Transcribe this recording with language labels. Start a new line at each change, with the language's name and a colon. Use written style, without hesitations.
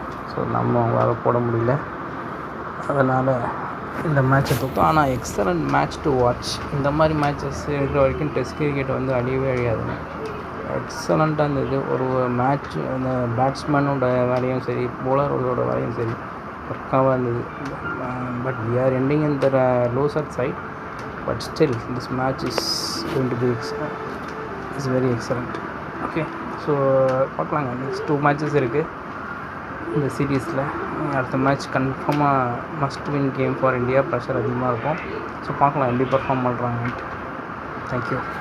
Tamil: So நம்ம அவங்களால போட முடியல. அதனால் இந்த மேட்சை தூக்கம். ஆனால்
English: Excellent match to watch.
Tamil: இந்த மாதிரி மேட்சஸ் இருக்கிற வரைக்கும் டெஸ்ட் கிரிக்கெட் அழியவே அழியாதுங்க. எக்ஸலண்ட்டாக இருந்தது ஒரு மேட்ச். அந்த பேட்ஸ்மேனோட வேலையும் சரி, பவுலரோட வேலையும் சரி பக்காவாக இருந்தது.
English: But we are ending in the loser side, but still this match is going to be very excellent.
Tamil: Okay, so பார்க்கலாங்க. நெக்ஸ்ட் 2 மேட்சஸ் இருக்குது இந்த சீரீஸில். அடுத்த மேட்ச் கன்ஃபார்மாக
English: Must win game for India.
Tamil: Pressure அதிகமாக இருக்கும். ஸோ பார்க்கலாம் எப்படி பர்ஃபார்ம் பண்ணுறாங்கன்ட்டு. தேங்க்யூ.